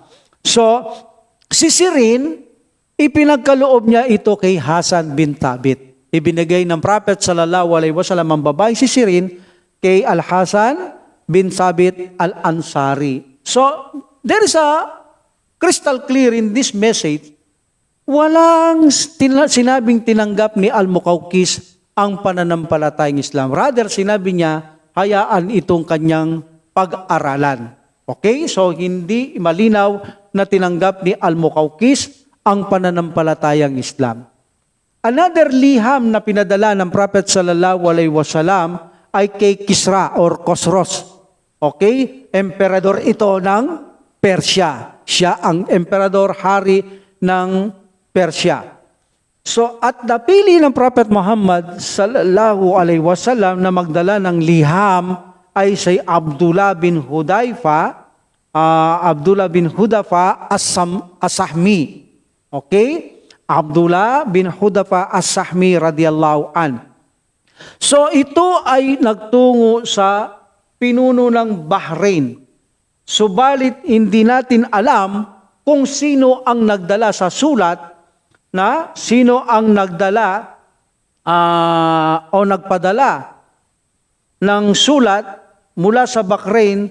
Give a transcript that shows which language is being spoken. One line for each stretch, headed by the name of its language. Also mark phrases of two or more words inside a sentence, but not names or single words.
Filipino: So, si Sirin, ipinagkaloob niya ito kay Hasan bin Thabit. Ibinigay ng Prophet
Arabic: صلى الله عليه وسلم
Filipino: ang babae si Sirin kay Al-Hasan bin Thabit al-Ansari.
English: So, there is a crystal clear in this message.
Filipino: Walang sinabing tinanggap ni Al-Muqawqis ang pananampalatayang Islam. Rather, sinabi niya, hayaan itong kanyang pag-aralan. Okay? So hindi malinaw na tinanggap ni Al-Muqawqis ang pananampalatayang Islam. Another liham na pinadala ng Prophet
Arabic: صلى الله عليه وسلم
Filipino: ay kay Kisra or Khosroes. Okay? Emperador ito ng Persia. Siya ang emperador, hari ng Persia. So at napili ng Prophet Muhammad
Arabic: صلى الله عليه وسلم
Filipino: na magdala ng liham ay si Abdullah bin Hudayfa, As-Sahmi. Okay? Abdullah bin Hudayfa As-Sahmi
Arabic: رضي الله عن.
Filipino: So ito ay nagtungo sa pinuno ng Bahrain. Subalit hindi natin alam kung sino ang nagdala sa sulat, na sino ang nagdala o nagpadala ng sulat mula sa Bahrain.